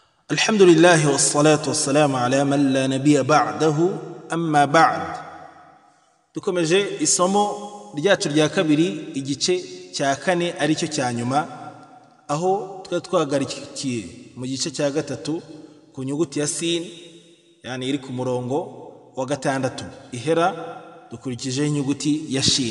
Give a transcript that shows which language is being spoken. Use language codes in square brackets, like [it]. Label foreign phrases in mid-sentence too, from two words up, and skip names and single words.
[ar] الحمد لله والصلاة والسلام على من لا نبي بعده أما بعد. [rw] dukomeje isomo ryacu rya kabiri igice cya kane ari cyo cya nyuma, aho twagarikiye mu gice cya gatatu ku nyuguti ya sin, yani iri ku murongo wa gatandatu ihera, dukurikije inyuguti ya shin.